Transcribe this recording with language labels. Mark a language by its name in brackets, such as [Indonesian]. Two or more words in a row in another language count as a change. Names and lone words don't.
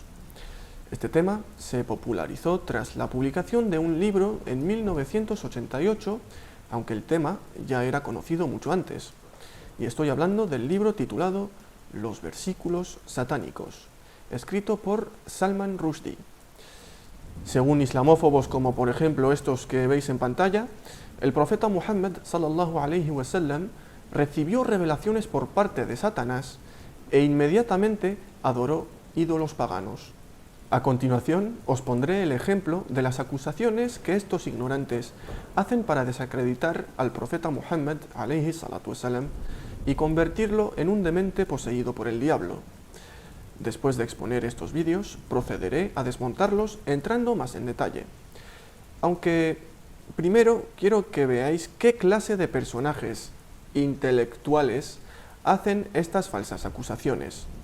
[Spanish] Este tema se popularizó tras la publicación de un libro en 1988, aunque el tema ya era conocido mucho antes. Y estoy hablando del libro titulado Los versículos satánicos, escrito por Salman Rushdie. Según islamófobos como por ejemplo estos que veis en pantalla, el profeta Muhammad [Arabic] صلى الله عليه وسلم [Spanish] recibió revelaciones por parte de Satanás e inmediatamente adoró ídolos paganos. A continuación os pondré el ejemplo de las acusaciones que estos ignorantes hacen para desacreditar al profeta Muhammad [Arabic] عليه الصلاة والسلام [Spanish] y convertirlo en un demente poseído por el diablo. Después de exponer estos vídeos, procederé a desmontarlos entrando más en detalle. Aunque primero quiero que veáis qué clase de personajes intelectuales hacen estas falsas acusaciones.